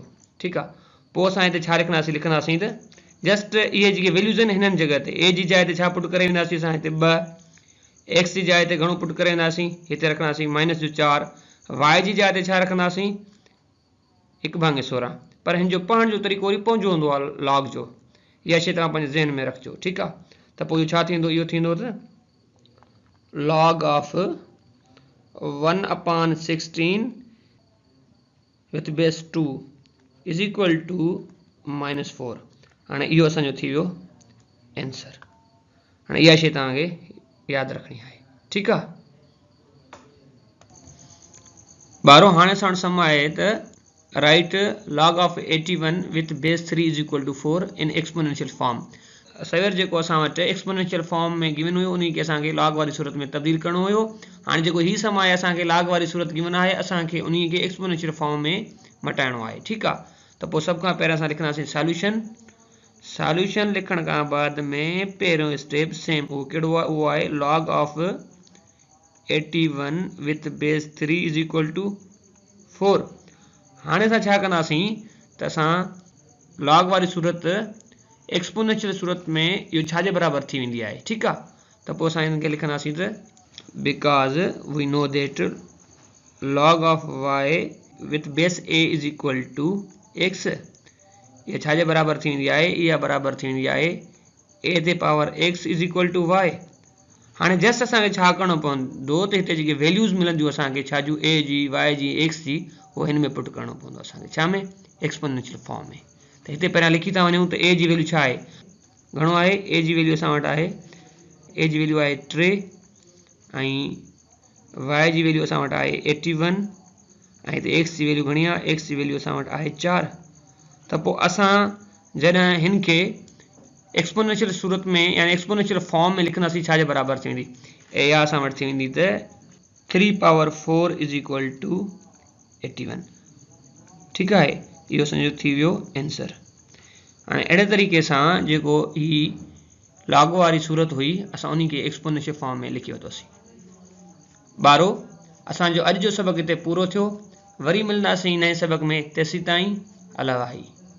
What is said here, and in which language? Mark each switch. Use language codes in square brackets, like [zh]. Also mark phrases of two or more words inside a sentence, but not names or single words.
[sd] ठीकु आहे, पोइ असां हिते छा लिखंदासीं त जस्ट इहे जेके वैल्यूज़ आहिनि हिननि जॻह ते ए जी जाइ ते छा पुट करे वेंदासीं असां हिते 2, एक्स जी जाइ ते घणो पुट करे वेंदासीं, हिते रखंदासीं -4, वाई जी जाइ ते छा रखंदासीं 1/16। पर हिन जो पढ़ण जो तरीक़ो वरी पंहिंजो हूंदो आहे लॉग जो, इहा शइ तव्हां पंहिंजे ज़हन में रखिजो। ठीकु आहे, त पोइ इहो छा थींदो, इहो थींदो त [en] log of 1/16 with base 2 is equal to -4। [sd] हाणे इहो असांजो थी वियो आंसर। हाणे इहा शइ तव्हांखे यादि रखणी आहे। ठीकु आहे ॿारहों, हाणे असां वटि सम आहे त [en] right log of 81 with base 3 is equal to 4 in exponential form. [sd] सवेर जेको असां वटि [en] exponential form [sd] में गिवन हुयो उन खे असांखे लॉग वारी सूरत में तब्दील करणो हुयो। हाणे जेको हीउ सम आहे असांखे लॉग वारी सूरत गिवन आहे, असांखे उन खे [en] exponential form [sd] में मटाइणो आहे। ठीकु आहे, त पोइ सभ खां पहिरियों असां लिखंदासीं सॉल्यूशन लिखण खां बाद में पहिरियों [en] step same [sd] उहो कहिड़ो आहे, उहो आहे [en] log of 81 with base 3 is equal to 4। [sd] हाणे असां छा कंदासीं त असां लॉग वारी सूरत एक्सपोनेंशियल सूरत में इहो छाजे बराबरि थी वेंदी आहे। ठीकु आहे, त पोइ असां हिन खे लिखंदासीं त [en] because we know that log of y with base a is equal to x. [sd] इहा छाजे बराबरि थी वेंदी आहे, इहा बराबरि थी वेंदी आहे a ते [en] power x is equal to y. [sd] हाणे जस्ट असांखे छा करिणो पवंदो त हिते जेके वैल्यूज़ मिलंदियूं असांखे छा जूं a जी, y जी, x जी, उहो हिन में पुट करिणो पवंदो असांखे, छा में, [en] exponential form [sd] में। त हिते पहिरियां लिखी था वञूं त ए जी वैल्यू छा आहे, घणो आहे, ए जी वैल्यू असां वटि आहे, ए जी वैल्यू आहे 3 ऐं वाई जी वैल्यू असां वटि आहे 81 ऐं हिते एक्स जी वैल्यू घणी आहे, एक्स जी वैल्यू असां वटि आहे 4। त पोइ असां जॾहिं हिन खे एक्सपोनेंशियल सूरत में यानी [en] exponential form [sd] में लिखंदासीं छाजे बराबरि थी वेंदी, इहा असां वटि थी वेंदी त 3/4 [en] is equal to [sd] 81। ठीकु आहे, इहो असांजो थी वियो आंसर। हाणे अहिड़े तरीक़े सां जेको ही लॉग वारी सूरत हुई असां उन खे एक्सपोनेंशियल फॉर्म में लिखी वरितोसीं। ॿारो, असांजो अॼु जो सबक़ हिते पूरो थियो। वरी मिलंदासीं नए सबक़ में, तेसीं ताईं अला वाही।